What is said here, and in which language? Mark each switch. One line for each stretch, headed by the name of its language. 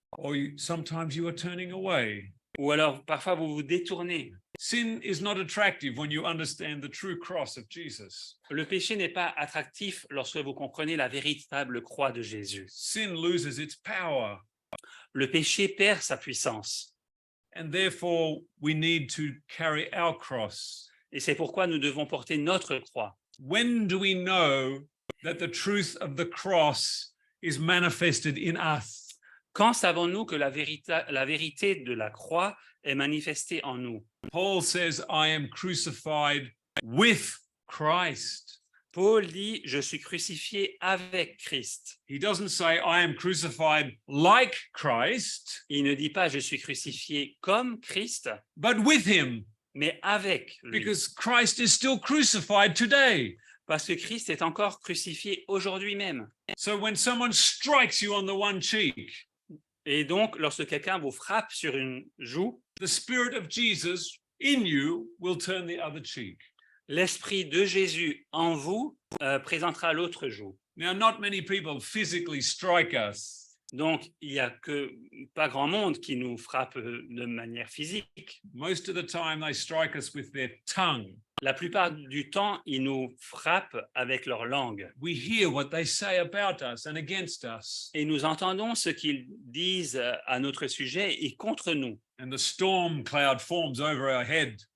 English: Or sometimes you are turning away.
French: Ou alors, parfois, vous vous détournez.
English: Sin is not attractive when you understand the true cross of Jesus.
French: Le péché n'est pas attractif lorsque vous comprenez la véritable croix de Jésus.
English: Sin loses its power.
French: Le péché perd sa puissance.
English: And therefore, we need to carry our cross.
French: Et c'est pourquoi nous devons porter notre croix.
English: When do we know that the truth of the cross is manifested in us?
French: Quand savons-nous que la vérité de la croix est manifestée en nous?
English: Paul says, I am crucified with Christ.
French: Paul dit, je suis crucifié avec Christ.
English: He doesn't say, I am crucified like Christ,
French: Il ne dit pas, je suis crucifié comme Christ,
English: but with him,
French: mais avec lui.
English: because Christ is still crucified today.
French: Parce que Christ est encore crucifié aujourd'hui même.
English: So when someone strikes you on the one cheek,
French: Et donc, lorsque quelqu'un vous frappe sur une joue,
English: the Spirit of Jesus in you will turn the other cheek.
French: l'Esprit de Jésus en vous présentera l'autre joue.
English: Now, not many people physically strike us,
French: Donc, il n'y a pas grand monde qui nous frappe de manière physique.
English: most of the time they strike us with their tongue.
French: La plupart du temps, ils nous frappent avec leur langue.
English: We hear what they say about us and against us,
French: Et nous entendons ce qu'ils disent à notre sujet et contre nous.
English: and the storm cloud forms over our head.